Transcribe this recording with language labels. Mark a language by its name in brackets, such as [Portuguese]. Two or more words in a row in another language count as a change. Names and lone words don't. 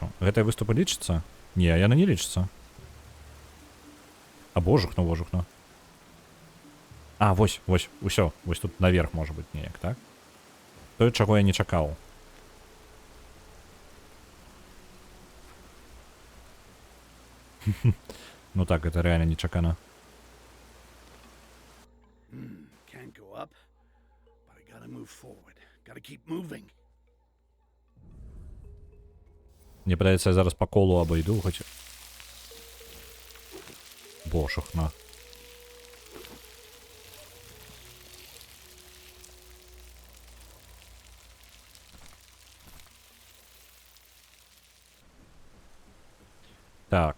[Belarusian] Гэтыя выступы лічацца? Не, яна не лічацца. А, божухну. А, вось, усё. Вось тут наверх можа быць неяк, так? Тое, чаго я не чакаў. Ну так, [Russian] это реально [Belarusian] нечакано. [English] Can't go up, but I gotta move forward. Gotta keep moving. [Belarusian] Мне падаецца, я зараз [Russian] по колу [Belarusian] абайду, хоць... Божухна. Так.